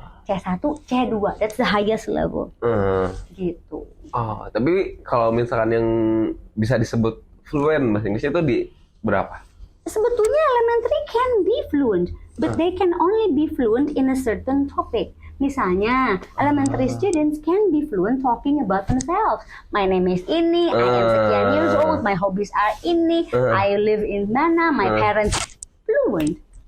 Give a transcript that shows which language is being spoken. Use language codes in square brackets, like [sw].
[en] C1, C2, that's the highest level. [id] Gitu. Tapi kalau misalkan yang bisa disebut fluent bahasa Inggris itu di berapa? Sebetulnya [en] elementary can be fluent, but they can only be fluent in a certain topic. Misalnya, elementary students can be fluent talking about themselves. My name is ini, I am sekian years old, my hobbies are ini, I live in mana, my parents fluent.